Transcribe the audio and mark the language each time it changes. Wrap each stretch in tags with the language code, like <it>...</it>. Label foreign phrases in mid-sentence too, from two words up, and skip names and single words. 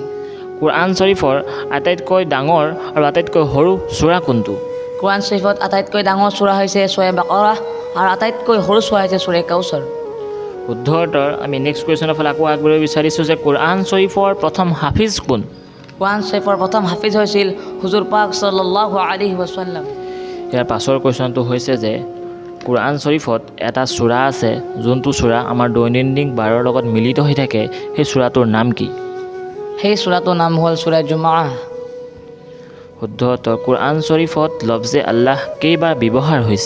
<as>কোৰআন শ্বৰীফৰ আটাইতকৈ ডাঙৰ আৰু আটাইতকৈ সৰু সূৰা কোনটো? কোৰআন শ্বৰীফত আটাইতকৈ ডাঙৰ সূৰা হৈছে সূৰা বাকাৰা আৰু আটাইতকৈ সৰু সূৰা হৈছে সূৰা কাউচাৰ। শুদ্ধ উত্তৰ। আমি</as> <en>next question</en> <as>ফালে আকৌ আগবাঢ়িব বিচাৰিছোঁ যে কোৰআন শ্বৰীফৰ প্ৰথম হাফিজ কোন? কোৰআন শ্বৰীফৰ প্ৰথম হাফিজ হৈছিল হুজুৰ পাক</as> <ar>صلى الله عليه وسلم.</ar> <as>ইয়াৰ পাছৰ কুৱেশ্যনটো হৈছে যে কোৰআন শ্বৰীফত এটা সূৰা আছে যোনটো সূৰা আমাৰ দৈনন্দিন বাৰৰ লগত মিলিত হৈ থাকে, সেই সূৰাটোৰ নাম কি? সেই সূৰাটোৰ নাম হ'ল সূৰা জুমআহ। শুদ্ধ উত্তৰ। কোৰআন শ্বৰীফত লফজে আল্লাহ কেইবাৰ ব্যৱহাৰ হৈছে?</as>